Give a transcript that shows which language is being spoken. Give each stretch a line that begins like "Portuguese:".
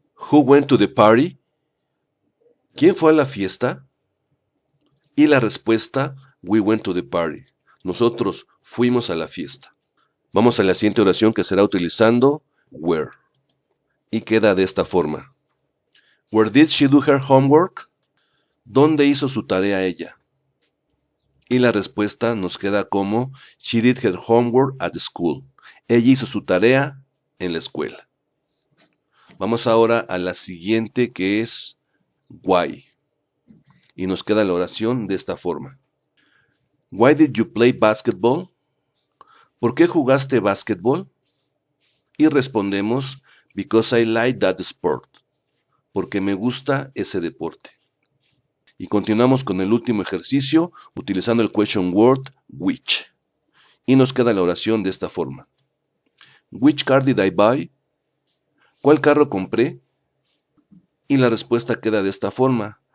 English: Who went to the party?
Spanish: ¿Quién fue a la fiesta? Y la respuesta,
English: we went to the party.
Spanish: Nosotros fuimos a la fiesta. Vamos a la siguiente oración que será utilizando where. Y queda de esta forma.
English: Where did she do her homework?
Spanish: ¿Dónde hizo su tarea ella? Y la respuesta nos queda como
English: she did her homework at school.
Spanish: Ella hizo su tarea en la escuela. Vamos ahora a la siguiente que es why. Y nos queda la oración de esta forma.
English: Why did you play basketball?
Spanish: ¿Por qué jugaste básquetbol? Y respondemos,
English: because I like that sport.
Spanish: Porque me gusta ese deporte. Y continuamos con el último ejercicio utilizando el question word which. Y nos queda la oración de esta forma.
English: Which car did I buy?
Spanish: ¿Cuál carro compré? Y la respuesta queda de esta forma.